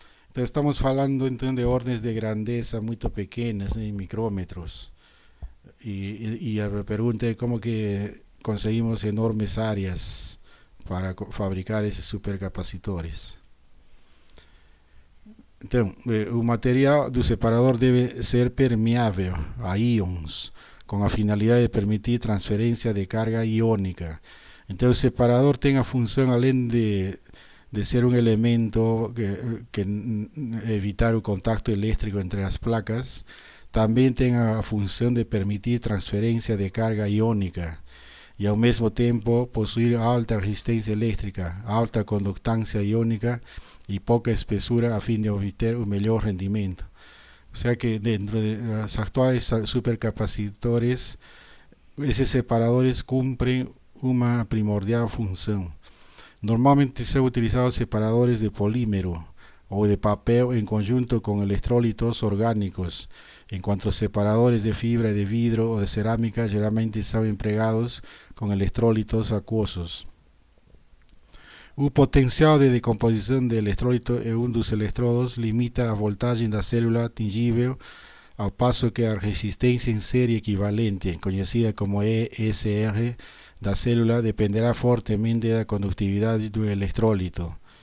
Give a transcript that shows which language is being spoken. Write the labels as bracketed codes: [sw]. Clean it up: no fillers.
[es] Entonces estamos hablando entonces de órdenes de grandeza muy pequeñas, en micrómetros. Y la pregunta es cómo que conseguimos enormes áreas para fabricar esos supercapacitores. [pt] Então, o material do separador deve ser permeável a íons, com a finalidade de permitir transferência de carga iônica. Então, o separador tem a função, além de ser um elemento que evitar o contacto elétrico entre as placas, também tem a função de permitir transferência de carga iônica e, ao mesmo tempo, possuir alta resistência elétrica, alta condutância iônica [es] y poca espesura a fin de obtener un mejor rendimiento. O sea que dentro de los actuales supercapacitores, esos separadores cumplen una primordial función. Normalmente se han utilizado separadores de polímero o de papel en conjunto con electrolitos orgánicos, en cuanto a separadores de fibra de vidrio o de cerámica generalmente son empleados con electrolitos acuosos. [pt] O potencial de decomposição de electrolito em um dos electrodos limita a voltagem da célula atingível, ao passo que a resistência em série equivalente, conhecida como ESR, da célula dependerá fortemente da condutividade do electrolito.